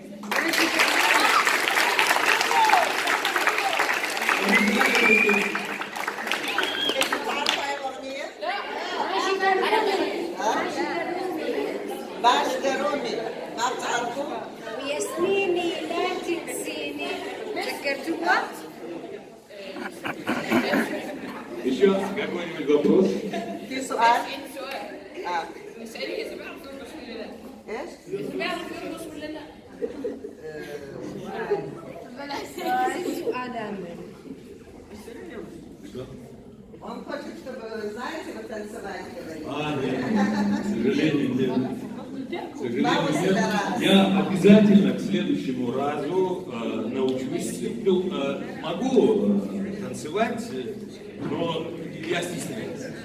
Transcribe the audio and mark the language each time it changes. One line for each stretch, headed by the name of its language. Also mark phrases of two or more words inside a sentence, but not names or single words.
Arabic: باش درومي ما بتعرفوا؟ وياسميني لا تنسيني ذكرتوها؟
Russian: Еще какой-нибудь вопрос?
Arabic: في سؤال؟ سؤال اسالي اذا بيعرف يرقص ولا لا؟ ايش؟ اذا بيعرف يرقص ولا لا؟ سؤال عامل.
Russian: Он хочет, чтобы, знаете, вот танцевать. Нет, к сожалению, нет. К сожалению, нет. Я обязательно к следующему разу научусь. Могу танцевать, но я стесняюсь.